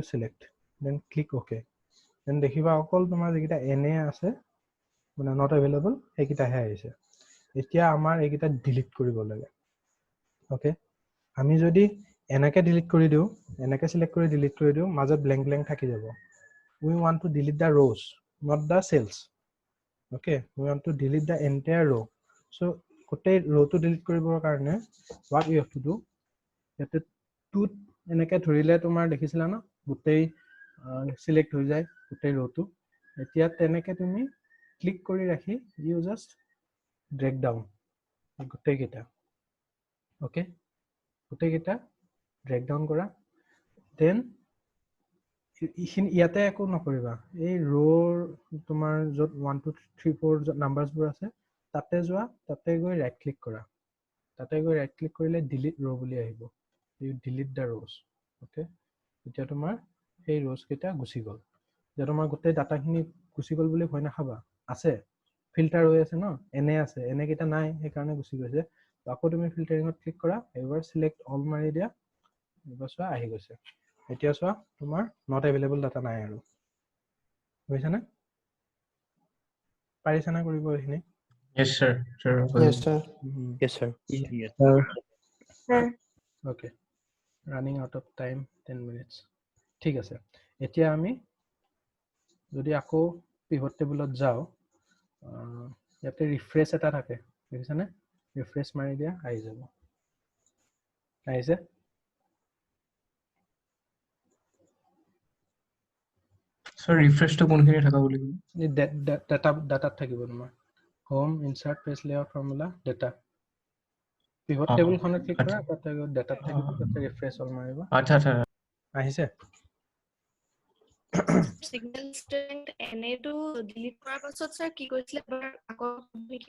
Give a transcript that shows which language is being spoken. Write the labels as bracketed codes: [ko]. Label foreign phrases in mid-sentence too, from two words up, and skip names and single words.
[en] select then click okay then [as] দেখিবা অকল তোমাৰ যেটা এনে আছে মানে [en] not available [as] এইকেইটাহে আহিছে এতিয়া আমাৰ এইকেইটা ডিলিট কৰিব লাগে ওকে আমি যদি এনেকে ডিলিট কৰি দিও এনেকে সিলেক্ট কৰি ডিলিট কৰি দিও মাজত ব্ল্যাঙ্ক থাকি যাব [en] we want to delete the rows not the cells okay we want to delete the entire row so [as] গোটেই rowটো ডিলিট কৰিবৰ কাৰণে [en] what we have to do [as] ইয়াতে টু এনেকে ধৰিলে তোমাৰ দেখিছিলা ন গোটেই সিলেক্ট হৈ যায় গোটেই rowটো এতিয়া তেনেকে তুমি ক্লিক কৰি ৰাখি [en] you just drag down [as] গোটেই কেইটা ওকে গোটেই কেইটা [en] drag down [as] কৰা then ইয়াতে একো নকৰিবা এই ৰোৰ তোমাৰ যত 1 2 3 4 নাম্বাৰছ বোৰ আছে তাতে যোৱা তাতে গৈ [en] right click [as] কৰা তাতে গৈ [en] right click [as] কৰিলে [en] delete row [as] বুলি আহিব [en] you delete the rows okay [as] এতিয়া তোমাৰ এই ৰোজ কেইটা গুছি গল যে তোমাৰ গোটেই ডাটাখিনি গুছি গল বুলি ভয় নাখাবা আছে ফিল্টাৰ হৈ আছে ন এনে আছে এনে কেইটা নাই সেই কাৰণে গুছি গৈছে আকৌ তুমি ফিল্টাৰিঙত ক্লিক কৰা এবাৰ [en] select all [as] মাৰি দিয়া এবাৰ চোৱা আহি গৈছে এতিয়া চোৱা তোমাৰ [en] not available data [as] নাই আৰু বুজিছা না পাৰিছা না কৰিব এইখিনি [en] Yes, sir. Sir. yes sir okay running out of time 10 minutes [as] ঠিক আছে এতিয়া আমি যদি আকৌ [en] pivot tableত [as] যাও ইয়াতে ৰিফ্ৰেছ এটা থাকে দেখিছা না ৰিফ্ৰেছ মাৰি দিয়া আহি যাব আহিছে Sir, refresh to কোনখিনি থাকা বুলি ক'লে? ডাটাত থাকিব তোমাৰ [en] home insert page layout formula data pivot [as] অ, টেবুলখনত ক্লিক কৰা আচ্ছা। তাতে ডাটাত থাকিব তাতে [en] refresh all [as] মাৰিবা আচ্ছা আহিছে [en] signal strength [as] এনেটো ডিলিট কৰাৰ পাছত স্যাৰ কি কৈছিলে এবাৰ আকৌ নেকি